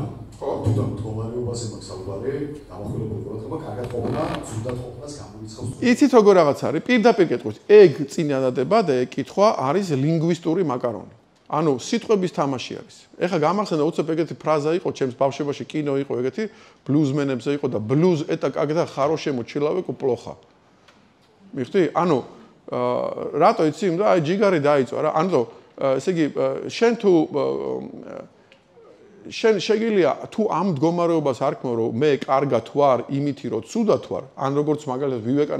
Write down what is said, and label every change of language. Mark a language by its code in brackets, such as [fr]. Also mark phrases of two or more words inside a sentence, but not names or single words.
[ka] ხო, თუნდაც მდგომარეობაზე მაქვს საუბარი, დამახვილებული ყურადღება, კარგად ყოფნა, ზუსტად ყოფნას გამოიცხავს. იცით როგორ რაღაც არის? პირდაპირ კითხვის. ეგ წინადადება და ეგ კითხვა არის ლინგვისტური მაკარონი. ანუ სიტყვების თამაში არის. ეხა გამახსენდა უცებ ეგეთი ფრაზა იყო, ჩემს ბავშვობაში კინო იყო ეგეთი, ბლუზმენებზე იყო და ბლუზ [ru] это когда хорошему человеку плохо. [ka] მიხდი? ანუ რატო იცი? და აი ჯიგარი დაიწვა რა. ანუ ესე იგი შენ თუ შენ შეგიძლია თუ ამ მდგომარეობას არ ქნო რომ მე კარგად ვარ იმითი რომ ცუდად ვარ ან როგორც მაგალითად ვივეკანა